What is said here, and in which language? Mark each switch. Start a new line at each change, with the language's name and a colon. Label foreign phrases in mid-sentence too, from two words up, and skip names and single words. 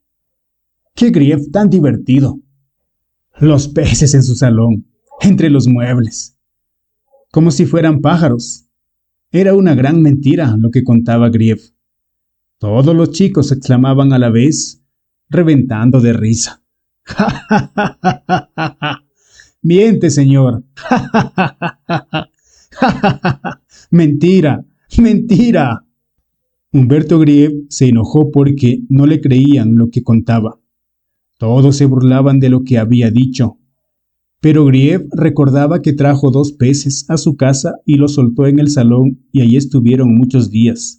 Spanish: ¡Qué Grieve tan divertido! Los peces en su salón, entre los muebles, como si fueran pájaros. Era una gran mentira lo que contaba Grieve. Todos los chicos exclamaban a la vez, reventando de risa. ¡Ja, ja, ja, ja, ja, ja! ¡Miente, señor! ¡Ja, ja, ja, ja, ja! ¡Ja, ja, ja, ja! ¡Mentira! ¡Mentira! Humberto Grieve se enojó porque no le creían lo que contaba. Todos se burlaban de lo que había dicho. Pero Grieve recordaba que trajo 2 peces a su casa y los soltó en el salón y allí estuvieron muchos días.